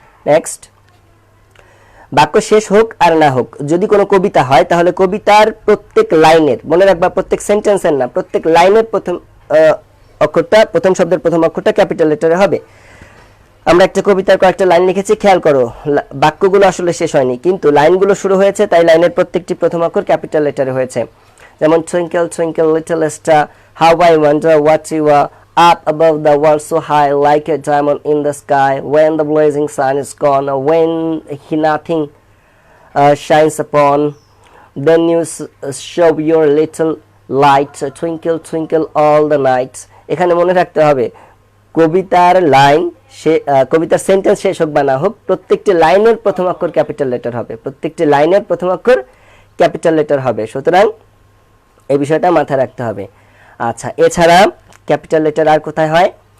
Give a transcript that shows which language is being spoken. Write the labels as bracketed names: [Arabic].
[Bangla] Next, বাক্য শেষ হোক আর না হোক, যদি কোনো কবিতা হয় তাহলে কবিতার প্রত্যেক লাইনের, মনে রাখবা প্রত্যেক সেন্টেন্সের না, প্রত্যেক লাইনের প্রথম অক্ষরটা, প্রথম শব্দের প্রথম অক্ষরটা ক্যাপিটাল লেটারে হবে। আমরা একটা কবিতার কয়েকটা লাইন লিখেছি, খেয়াল করো বাক্যগুলো আসলে শেষ হয়নি কিন্তু লাইনগুলো শুরু হয়েছে, তাই লাইনের প্রত্যেকটি প্রথম অক্ষর ক্যাপিটাল লেটারে হয়েছে। [English] যেমন twinkle twinkle little star, how I wonder what you are up above the world so high like a diamond in the sky, when the blazing sun is gone, when he nothing shines upon, then you show your little light, twinkle twinkle all the night. [Bangla] এখানে মনে রাখতে হবে কবিতার line, কবিতার sentence শেষ হোক বা না হোক, প্রত্যেকটি লাইনের প্রথম অক্ষর ক্যাপিটাল লেটার হবে, প্রত্যেকটি লাইনের প্রথম অক্ষর ক্যাপিটাল লেটার হবে। সুতরাং এই বিষয়টা মাথায় রাখতে হবে। আচ্ছা, এছাড়া ক্যাপিটাল লেটার আর কোথায় হয়?